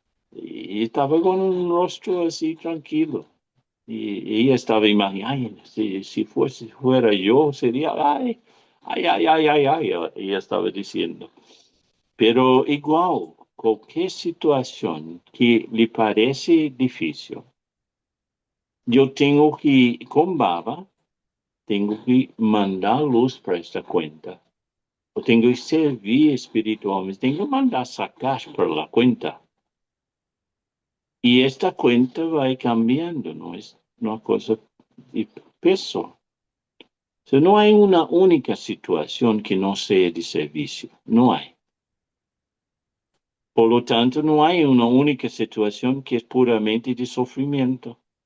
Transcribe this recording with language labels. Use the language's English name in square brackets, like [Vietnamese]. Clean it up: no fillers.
[Spanish] Y estaba con un rostro así tranquilo. Y ella estaba imaginando, si fuera yo, sería, ay, ay, ay, ay, ay, ay, ella estaba diciendo. Pero igual, cualquier situación que le parece difícil, yo tengo que, con Baba, tengo que mandar luz para esta cuenta. [Portuguese] Eu tenho que servir espiritualmente, tenho que mandar sacar [Spanish] por la cuenta. Y esta cuenta va cambiando, no es una cosa de peso. O sea, no hay una única situación que no sea de servicio, no hay. Por lo tanto, no hay una única situación que es puramente de sufrimiento.